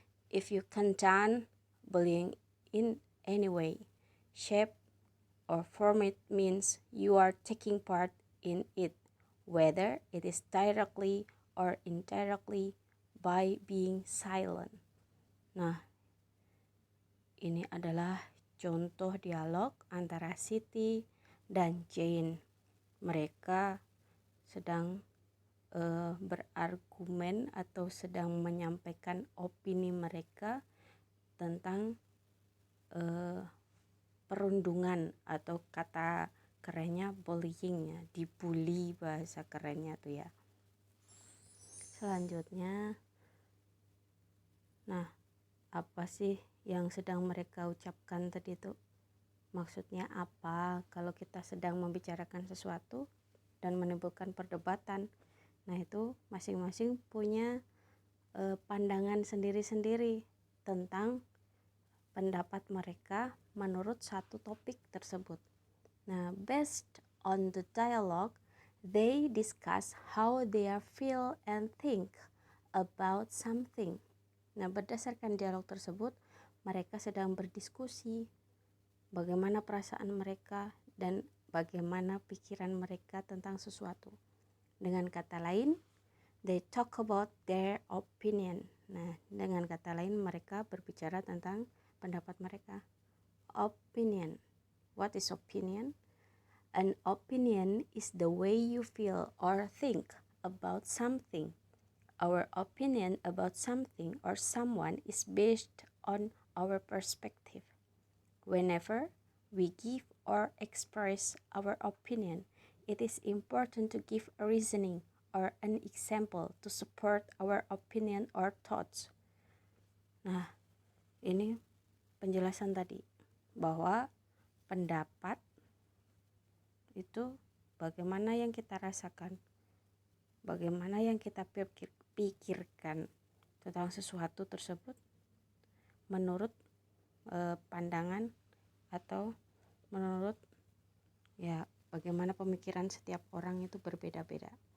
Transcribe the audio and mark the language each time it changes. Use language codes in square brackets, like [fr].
[en] If you condone bullying in any way, shape, or form, it means you are taking part in it, whether it is directly or indirectly by being silent. [id] Nah, ini adalah contoh dialog antara Siti dan Jane. Mereka sedang berargumen atau sedang menyampaikan opini mereka tentang perundungan atau kata kerennya bullying ya, dibully bahasa kerennya tuh ya. Selanjutnya, nah apa sih yang sedang mereka ucapkan tadi itu? Maksudnya apa kalau kita sedang membicarakan sesuatu dan menimbulkan perdebatan? Nah, itu masing-masing punya pandangan sendiri-sendiri tentang pendapat mereka menurut satu topik tersebut. [en] Nah, based on the dialogue, they discuss how they feel and think about something. [id] Nah, berdasarkan dialog tersebut, mereka sedang berdiskusi bagaimana perasaan mereka dan bagaimana pikiran mereka tentang sesuatu. Dengan kata lain, [en] they talk about their opinion. [id] Nah, dengan kata lain mereka berbicara tentang pendapat mereka. [en] Opinion. What is opinion? An opinion is the way you feel or think about something. Our opinion about something or someone is based on our perspective. Whenever we give or express our opinion, it is important to give a reasoning or an example to support our opinion or thoughts. [id] Nah, ini penjelasan tadi bahwa pendapat itu bagaimana yang kita rasakan, bagaimana yang kita pikirkan tentang sesuatu tersebut menurut pandangan atau menurut ya bagaimana pemikiran setiap orang itu berbeda-beda.